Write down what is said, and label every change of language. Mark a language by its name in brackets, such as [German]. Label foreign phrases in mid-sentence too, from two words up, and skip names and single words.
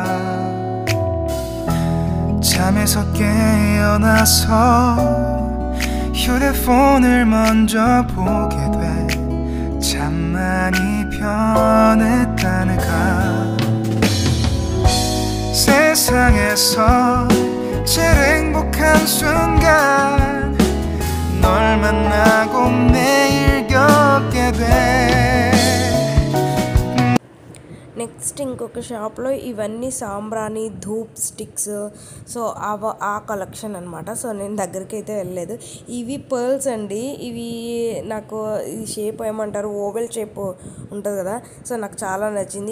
[Korean] 잠에서 깨어나서 휴대폰을 먼저 보게 돼 참 많이 변했다는가 세상에서 제일 행복한 순간 널 만나고 매일 겪게 돼. [Telugu] నెక్స్ట్ ఇంకొక షాప్లో ఇవన్నీ సాంబ్రాణి ధూప్ స్టిక్స్, సో ఆ కలెక్షన్ అనమాట. సో నేను దగ్గరికి అయితే వెళ్ళలేదు. ఇవి పర్ల్స్ అండి. ఇవి నాకు ఈ షేప్ ఏమంటారు, [English] oval shape [Telugu] ఉంటుంది కదా, సో నాకు చాలా నచ్చింది.